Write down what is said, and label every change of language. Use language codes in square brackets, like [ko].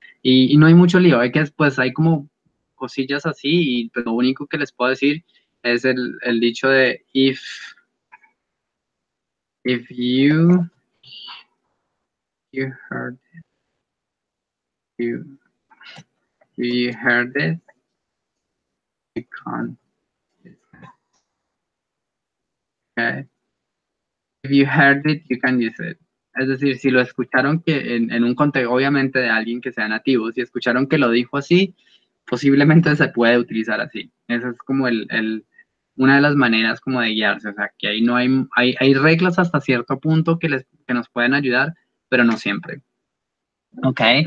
[es] Y no hay mucho lío, hay que después hay como cosillas así y pues, lo único que les puedo decir es el dicho de [en] if you heard you heard it, you can't. Okay. If you heard it, you can use it. [es] Es decir, si lo escucharon que en un contexto, obviamente de alguien que sea nativo, si escucharon que lo dijo así, posiblemente se puede utilizar así. Esa es como una de las maneras como de guiarse. O sea, que ahí no hay reglas hasta cierto punto que nos pueden ayudar, pero no siempre. Ok.